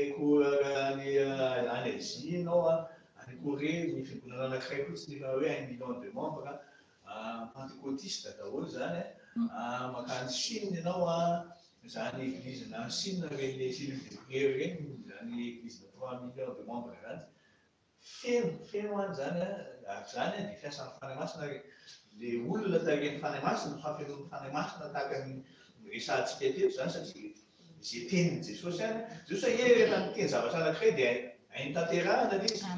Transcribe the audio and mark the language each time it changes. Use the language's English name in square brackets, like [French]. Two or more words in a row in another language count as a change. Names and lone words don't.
[Malagasy] any Asie ianao any Corée ny fiangonana anankiray fotsiny efa hoe [French] 1 million de membres [Malagasy] pentekôtista daholo zany makany Chine ianao zany église na Chine reny [French] cellule de prière [Malagasy] reny zany [French] église de 3 millions de membres [Malagasy] zany feno any zany ary zany dia fiasan'ny fanahy masina ary le olona taren'ny fanahy masina fahafianon'ny fanahy masina tahaka ny resantsika teto zany satria izay tenin'i Jesosy Jesosy rehefa miteny zavatra anankiray dia hainy tanterahana le izy.